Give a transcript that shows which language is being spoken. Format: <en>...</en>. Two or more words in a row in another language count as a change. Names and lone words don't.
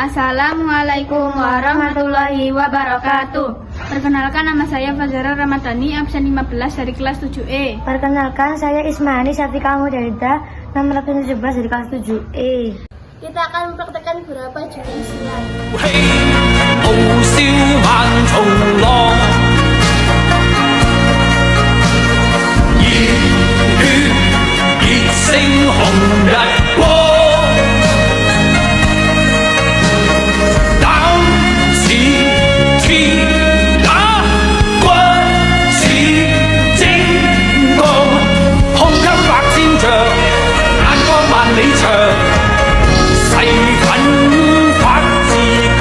<ar>السلام عليكم ورحمة الله وبركاته.</ar> <id>Perkenalkan, nama saya Fazara Ramadhani, absen 15 dari kelas 7E. Perkenalkan, saya Ismani Syafiqah Mudalida, nomor absen 17 dari kelas 7E. Kita akan mempraktekkan beberapa jenis silat.</id> <yue>傲笑萬重浪，熱血熱星紅日光，膽似鐵打，骨似精鋼，胸襟百千丈，眼光萬里長，誓奮發自強。</yue>